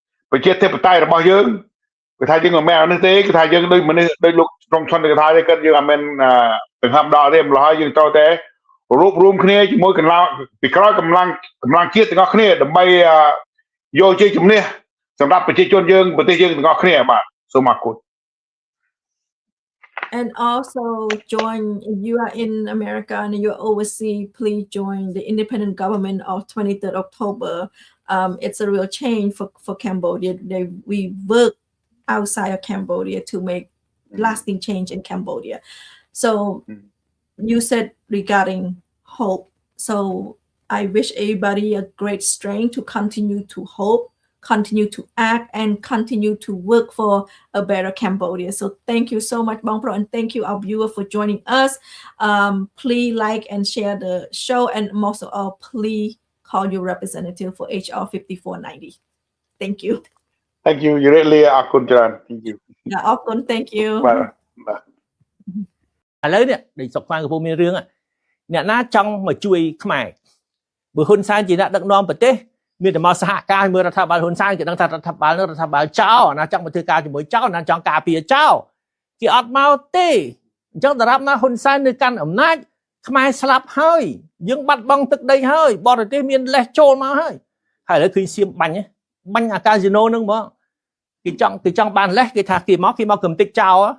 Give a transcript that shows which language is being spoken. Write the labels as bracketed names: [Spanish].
[Khmer] ប្រជាធិបតេយ្យរបស់យើងគឺថាយើងមិនមែនអានេះទេគឺថាយើងដូចមនុស្សដូចលោកត្រង់ឈុនគេថាទេគាត់យើងមិនមែនដង្ហើមដល់ទេម្ល៉េះហើយយើងត្រូវតែរួបរวมគ្នាជាមួយកម្លាំងពីក្រោយកម្លាំងជាតិទាំងអស់គ្នាដើម្បីយកជ័យជំនះសម្រាប់ប្រជាជនយើងប្រទេសយើងទាំងអស់គ្នាបាទសូមអរគុណ [English] And also join, if you are in America and you're overseas, please join the independent government of 23rd October. It's a real change for Cambodia. We work outside of Cambodia to make lasting change in Cambodia. So you said regarding hope. So I wish everybody a great strength to continue to hope, continue to act, and continue to work for a better Cambodia. So thank you so much, Bong Pro, and thank you, our viewer, for joining us. Please like and share the show, and most of all, please call your representative for HR 5490. Thank you. Thank you. You really are good, John. Thank you. Yeah, Okun, thank you. Bye. [Khmer] ឥឡូវនេះដូចសុកខ្វាងកំពុងមានរឿងអ្នកណាចង់មកជួយខ្មែរបើហ៊ុនសែនជាអ្នកដឹកនាំប្រទេសមានតែមកសហការមើលរដ្ឋាភិបាលហ៊ុនសែនគេដឹងថារដ្ឋាភិបាលនឹងរដ្ឋាភិបាលចោលណាចង់មកធ្វើការជាមួយចោលណាចង់ការពារចោលគេអត់មកទេអញ្ចឹងតារាប់ណាហ៊ុនសែននៅកាន់អំណាចខ្មែរស្លាប់ហើយយើងបាត់បង់ទឹកដីហើយបរទេសមានលេសចូលមកហើយឥឡូវឃើញសៀមបាញ់អាកាស៊ីណូនឹងហ្មងគេចង់បានលេសគេថាគេមកកំតិចចោល